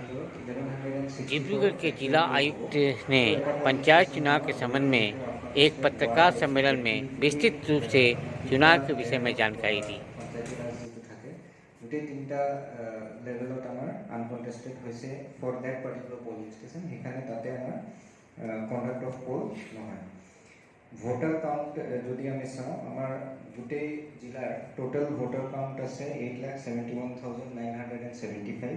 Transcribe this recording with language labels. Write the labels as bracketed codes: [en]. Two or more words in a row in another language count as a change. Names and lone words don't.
[hi] डिब्रूगढ़ के जिला आयुक्त ने पंचायत चुनाव के संबंध में एक पत्रकार सम्मेलन में विस्तृत रूप से चुनाव के विषय में जानकारी दी। [as] গোটেই তিনিটা লেভেলত আমাৰ আনকণ্টেষ্টেড হৈছে [en] for that particular polling station. [as] সেইকাৰণে তাতে আমাৰ [en] conduct of poll [as] নহয়। [en] voter count [as] যদি আমি চাওঁ, আমাৰ গোটেই জিলাৰ [en] total voter count [as] আছে 8,71,975।